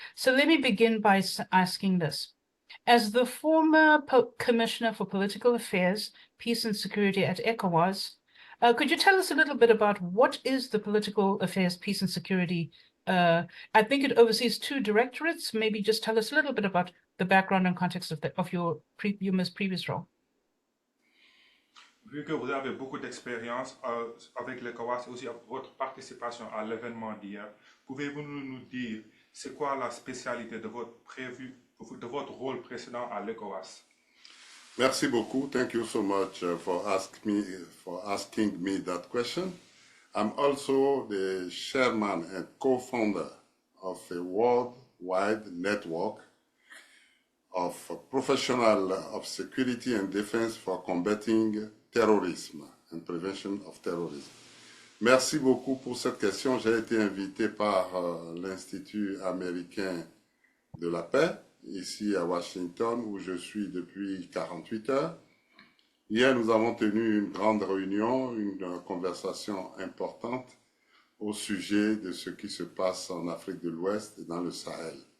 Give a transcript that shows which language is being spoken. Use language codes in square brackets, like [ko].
[en] So let me begin by asking this. As the former Commissioner for Political Affairs, Peace and Security at ECOWAS, could you tell us a little bit about what is the Political Affairs, Peace and Security? I think it oversees two directorates. Maybe just tell us a little bit about the background and context of your most previous role. [fr] Vu que vous avez beaucoup d'expérience avec l'ECOWAS et aussi votre participation à l'événement d'hier, pouvez-vous nous dire c'est quoi la spécialité de votre rôle précédent à l'ECOWAS? Merci beaucoup. [en] Thank you so much for asking me that question. I'm also the chairman and co-founder of a worldwide network of professionals of security and defense for combating terrorism and prevention of terrorism. [fr] Merci beaucoup pour cette question. J'ai été invité par l'Institut américain de la paix, ici à Washington, où je suis depuis 48 heures. Hier, nous avons tenu une grande réunion, une conversation importante au sujet de ce qui se passe en Afrique de l'Ouest et dans le Sahel.